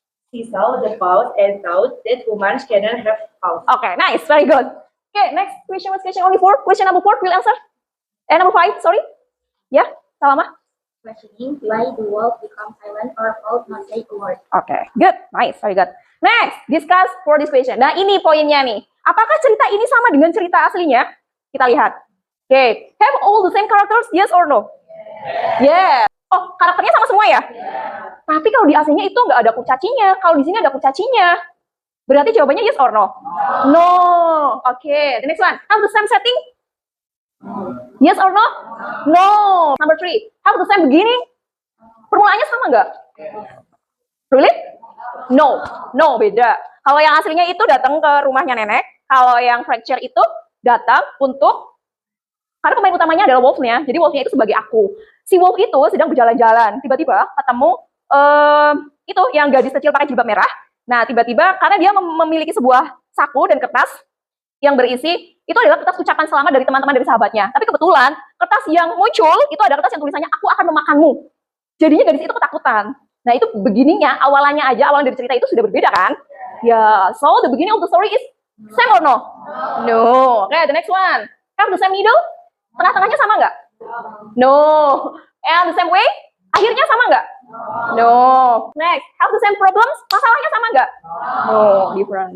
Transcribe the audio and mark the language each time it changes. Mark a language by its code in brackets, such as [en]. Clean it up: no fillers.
[en] He saw the paws and thought that humans cannot have paws. Okay, nice, very good. Okay, next question was question only 4. Question number 4, will answer. And number 5, sorry. Yeah, Salama. Questioning why the wolf become silent or cold not say a word. Okay, good, nice, very good. Next, discuss for this question. [id] Nah, ini poinnya nih. Apakah cerita ini sama dengan cerita aslinya? Kita lihat. [en] Okay, have all the same characters? Yes or no? Yeah. Oh, [id] karakternya sama semua ya? Tapi kalau di aslinya itu nggak ada kurcacinya. Kalau di sini ada kurcacinya. Berarti jawabannya [en] yes or no? No. Okay, the next one. Have the same setting? Yes or no? No. Number 3. Have the same beginning? [id] Permulaannya sama nggak? [en] Really? No. No, [id] beda. Kalau yang aslinya itu datang ke rumahnya nenek. Kalau yang fracture itu datang untuk... Karena pemain utamanya adalah wolfnya. Jadi wolfnya itu sebagai aku. Si wolf itu sedang berjalan-jalan. Tiba-tiba ketemu itu yang gadis kecil pakai jilbab merah. Nah, tiba-tiba karena dia memiliki sebuah saku dan kertas yang berisi, itu adalah kertas ucapan selamat dari teman-teman dari sahabatnya. Tapi kebetulan, kertas yang muncul, itu ada kertas yang tulisannya, aku akan memakanmu. Jadinya gadis itu ketakutan. Nah, itu beginningnya, awalannya aja, awalan dari cerita itu sudah berbeda kan? [en] Ya, so the beginning of the story is same or no? No. Okay, the next one. Have the same needle? [id] Tengah-tengahnya sama nggak? [en] No. And the same way? [id] Akhirnya sama nggak? [en] No. Next, have the same problems? [id] Masalahnya sama nggak? [en] No, different.